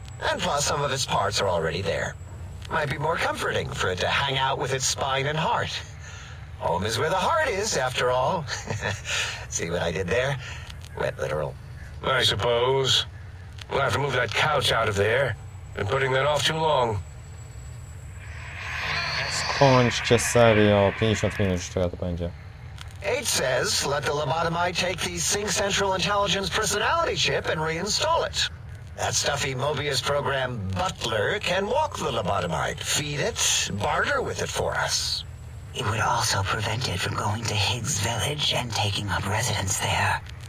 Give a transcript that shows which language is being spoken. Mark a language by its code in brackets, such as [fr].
[en] And plus, some of its parts are already there. Might be more comforting for it to hang out with its spine and heart. Home is where the heart is, after all. See what I did there? Went literal. I suppose. We'll have to move that couch out of there. Been putting that off too long. [pl] Skończcie serio, 50 minut już to będzie. [en] 8 says, let the lobotomite take the Sync Central Intelligence personality chip and reinstall it. That stuffy Mobius program butler can walk the lobotomite, feed it, barter with it for us. It would also prevent it from going to Higgs Village and taking up residence there.